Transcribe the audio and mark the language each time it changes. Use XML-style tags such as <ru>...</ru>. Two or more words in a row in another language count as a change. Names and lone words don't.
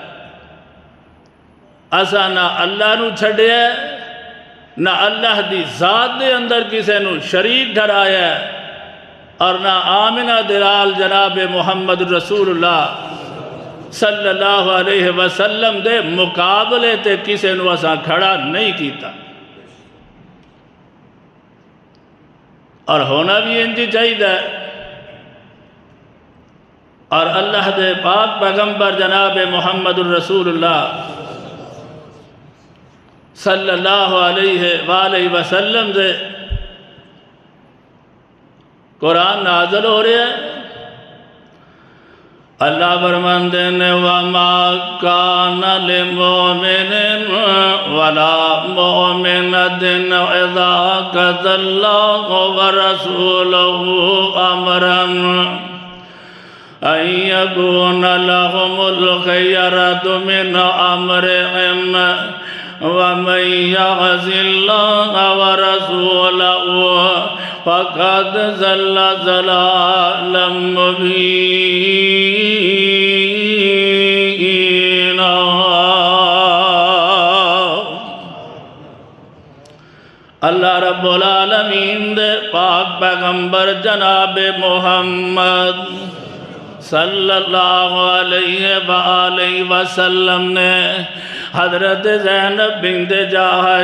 <pa>اسا نہ اللہ نو چھڑیا نہ اللہ دی ذات دے اندر کسے نو شریک ٹھہرایا اور نہ آمنہ دلال جناب محمد رسول اللہ</pa> <ar>صلی اللہ علیہ وسلم</ar> <pa>دے مقابلے تے کسے نو اسا کھڑا نہیں کیتا، اور ہونا بھی انجی چاہیے۔ اور اللہ دے پاک پیغمبر جناب محمد الرسول اللہ</pa> <ar>صلی اللہ علیہ وآلہ وسلم</ar> <pa>دے قرآن نازل ہو رہے ہیں۔ اللہ فرماتے ہیں</pa> <ar>وَمَا كَانَ لِمُؤْمِنٍ وَلَا مُؤْمِنَةٍ إِذَا قَضَى اللَّهُ وَرَسُولُهُ أَمْرًا أَن يَكُونَ لَهُمُ الْخِيَرَةُ مِنْ أَمْرِهِمْ وَمَن يَعْصِ اللَّهَ وَرَسُولَهُ فَقَدْ ضَلَّ ضَلَالًا مُبِينًا۔</ar> <pa>اللہ رب العالمین دے پاک پیغمبر جناب محمد</pa> <ar>صلی اللہ علیہ وآلہ وسلم</ar> <pa>نے حضرت زینب بنت جاحش</pa>